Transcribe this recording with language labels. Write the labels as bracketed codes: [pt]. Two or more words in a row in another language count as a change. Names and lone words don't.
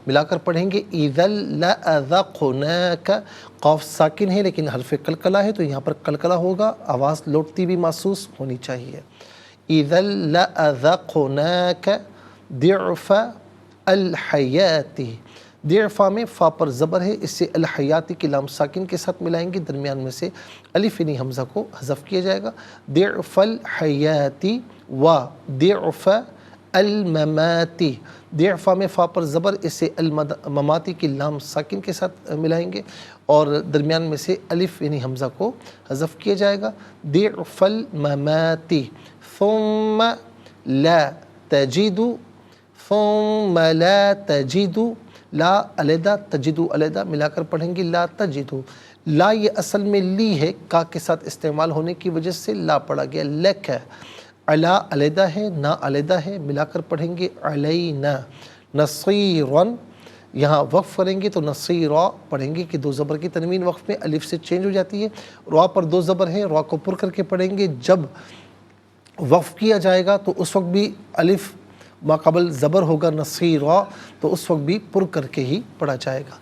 [ur] ملا کر پڑھیں گے [ar] اذن لأذقناک، [ur] قاف ساکن ہے لیکن حرف قلقلہ ہے تو یہاں پر قلقلہ ہوگا، آواز لوٹتی بھی محسوس ہونی چاہیے۔ [ar] اذن لأذقناک ضعف الحیات، [ur] ضعفا میں فا پر زبر ہے، اس سے الحیاتی کی لام ساکن کے ساتھ ملائیں گے، درمیان میں سے الف یعنی حمزہ کو حذف کیا جائے گا، [ar] ضعف الحیاتی و ضعف المماتی، [ur] ضعفا میں فا پر زبر، اس سے المماتی کی لام ساکن کے ساتھ ملائیں گے اور درمیان میں سے الف یعنی حمزہ کو حذف کیا جائے گا، [ar] ضعف المماتی، ثم لا تجد، ثم لا تجد، [ur] لا علیحدہ تجدو علیحدہ، ملا کر پڑھیں گے لا تجدو، لا یہ اصل میں لی ہے، کا کے ساتھ استعمال ہونے کی وجہ سے لا پڑھا گیا، لک ہے، علا علیحدہ ہے، نا علیحدہ ہے، ملا کر پڑھیں گے علینا، نصیرن، یہاں وقف کریں گے تو نصیرا پڑھیں گے کہ دو زبر کی تنوین وقف میں الف سے چینج ہو جاتی ہے، را پر دو زبر ہے، را کو پر کر کے پڑھیں گے، جب وقف کیا جائے گا تو اس وقت بھی الف ما قبل زبر ہوگا نصیرا، تو اس وقت بھی پر کر کے ہی پڑھا جائے گا۔